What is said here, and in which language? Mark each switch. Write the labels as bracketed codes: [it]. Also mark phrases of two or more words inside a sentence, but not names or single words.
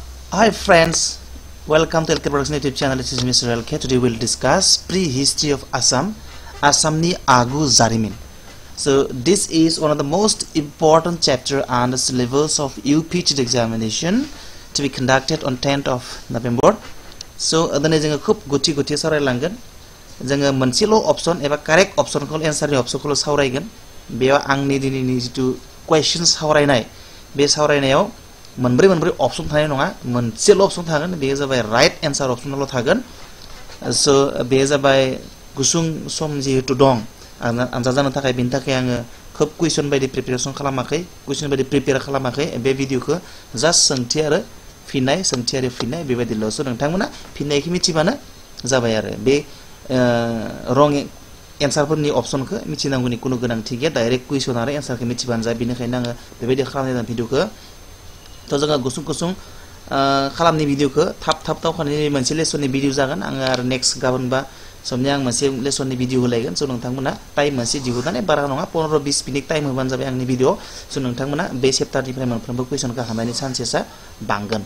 [en] Hi friends, welcome to LK Production YouTube channel. This is Mr. LK. Today we'll discuss pre-history of Assam, [brx] Assamni Agu Zarimin. [en] So this is one of the most important chapter on the syllabus of UPT examination to be conducted on 10th of November. [brx] So adane जोङो खूब गुथि सावरायलांगोन. जोङो मोनसेल' option एबा [en] correct option [brx] खौ answer नि option खौ सावरायगोन. बेयाव आंनि दिनैनि जितु question सावरायनाय बे सावरायनायाव मोनब्रै option थानाय नङा मोनसेल' option थागोन बेयो जाबाय [en] right answer option [brx] ल' थागोन so बेयो जाबाय गुसुं सम जिहेतु दं आनजाद जानो थाखाय बेनि थाखाय आङो खोब question बायदि प्रिपारेसन खालामाखै question बायदि प्रिपेयार खालामाखै बे भिडिअखौ जास्ट सोंथि आरो फिननाय बेबायदिल'सो नोंथांमोना फिननायखौ मिथिबानो जाबाय आरो बे [en] wrong answer [brx] फोरनि optionखौ मिथिनांगौनि कुनु गोनांथि गैया [en] direct question [brx] आरो answerखौ मिथिबानो जाबाय बेनिखायनो आङो बेबायदि खालामनाय भिडिअखौ तो जोङो गुसुं खालामनि भिडिअखौ थाब खालामनानै मोनसे लेसननि भिडिअ जागोन आङो आरो नेक्स्ट गाबोन बा समनि आं मोनसे लेसननि भिडिअ होलायगोन सो नोंथांमोना टाइम मोनसे दिहुननानै बारा नङा 15-20 [en] minute time [brx] होबानो जाबाय आंनि भिडिअ सो नोंथांमोना बे चेप्टारनिफ्राय मोनफ्रोमबो कुइसनखौ हानायनि चान्सेसआ बांगोन